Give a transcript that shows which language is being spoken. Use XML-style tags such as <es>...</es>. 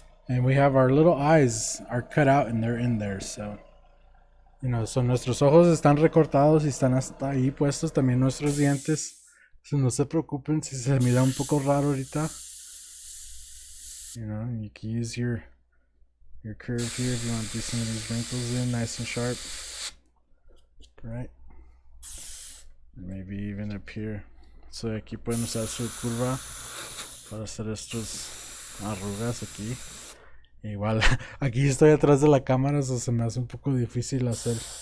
<en>And we have our little eyes are cut out and they're in there, so you know, so</en> <es>nuestros ojos están recortados y están hasta ahí puestos, también nuestros dientes. So no se preocupen si se mira un poco raro ahorita.</es> <en>You know, you can use your curve here if you want to do some of these wrinkles in nice and sharp. Right? And maybe even up here.</en> <es>So aquí pueden usar su curva para hacer estos arrugas aquí. Igual, aquí estoy atrás de la cámara, eso se me hace un poco difícil hacer.</es>